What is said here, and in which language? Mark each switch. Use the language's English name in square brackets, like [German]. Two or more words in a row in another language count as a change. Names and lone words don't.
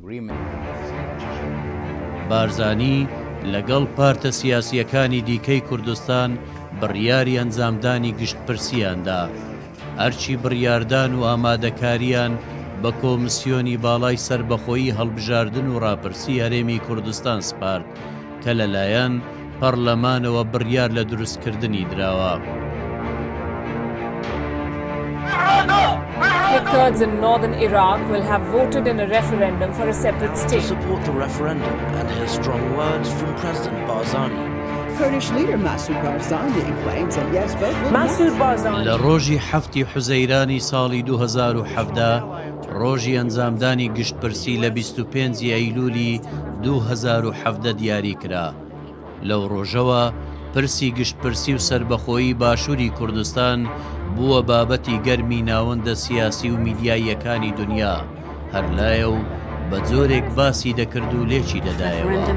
[Central Kurdish] بارزانی لەگەڵ پارتە سیاسیەکانی دیکەی کوردستان بڕیاری ئەنجامدانی گشتپرسیاندا، ئەرچی بڕیاردان و ئامادەکاریان بە کۆمسیۆنی باڵای سربەخۆیی هەڵبژاردن و ڕاپرسی هەرێمی کوردستان سپارد کە لەلایەن پەرلەمانەوە بڕیار لە دروستکردنی دراوە. [English] The Kurds in northern Iraq will have voted in a referendum for a separate state. Support the referendum and hear strong words from President Barzani. Kurdish leader Masoud Barzani claims that yes, both will Masoud Barzani [Central Kurdish] لە ڕۆژی 7 حوزەیرانی ساڵی 2017 ڕۆژی ئەنجامدانی گشتپرسی لە 25 ئەیلولی 2017 دیاری کرا. لەو ڕۆژەوە پرسی گشتپرسی و سربەخۆیی باشووری کوردستان بووە بابەتی گەرمی ناوەندە سیاسی و میدیاییەکانی دنیا، هەر لایە و بە جۆرێک باسی دەکرد و لێکی دەدایەوە.